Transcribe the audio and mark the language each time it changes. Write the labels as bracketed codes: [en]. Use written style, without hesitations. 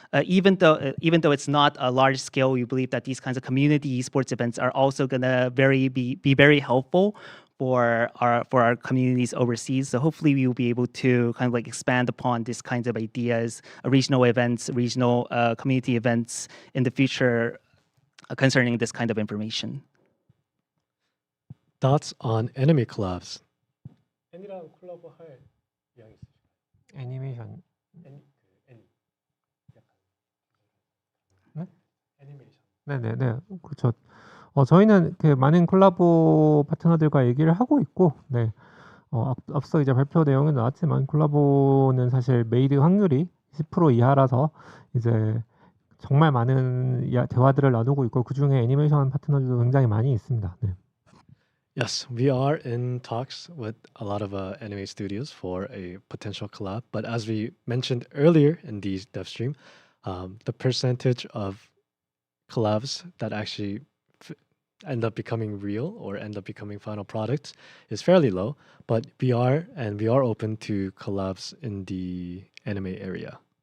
[en] Even though it's not a large scale, we believe that these kinds of community esports events are also gonna be very helpful for our communities overseas. So hopefully we will be able to kind of like expand upon these kinds of ideas, regional events, regional community events in the future concerning this kind of information. Thoughts on enemy collabs? [ko] 애니랑 콜라보할 의향이 있으실까요? 애니메이션. 네? 애니메이션. 네네네. 그렇죠. 저희는 많은 콜라보 파트너들과 얘기를 하고 있고, 네. 앞서 이제 발표 내용에 나왔지만 콜라보는 사실 메이드 확률이 10% 이하라서 이제 정말 많은 대화들을 나누고 있고, 그 중에 애니메이션 파트너들도 굉장히 많이 있습니다. 네. [en] Yes, we are in talks with a lot of anime studios for a potential collab. But as we mentioned earlier in the dev stream, the percentage of collabs that actually end up becoming real or end up becoming final products is fairly low, but we are open to collabs in the anime area.